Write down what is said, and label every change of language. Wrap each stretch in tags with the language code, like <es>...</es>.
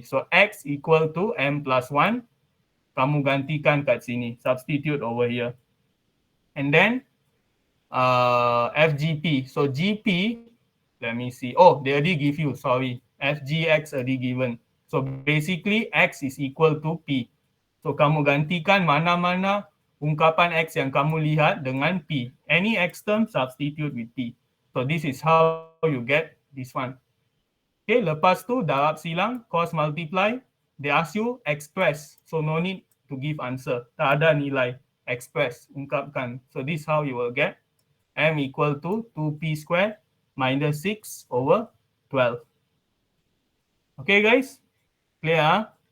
<en>So X equal to M plus 1.</en> <ms>Kamu gantikan kat sini.</ms> <en>Substitute over here. And then FGP. So GP, let me see. Oh, they already give you, sorry. FGX already given. So basically, X is equal to P.</en> <ms>So kamu gantikan mana-mana ungkapan X yang kamu lihat dengan P.</ms> <en>Any X term, substitute with P. So this is how you get this one. Okay,</en> <ms>lepas tu darab silang,</ms> <en>cross multiply. They ask you express. So no need to give answer.</en> <ms>Tak ada nilai.</ms> <en>Express, ungkapkan. So this is how you will get M equal to 2P squared minus 6 over 12. Okay, guys? Clear, huh?</en>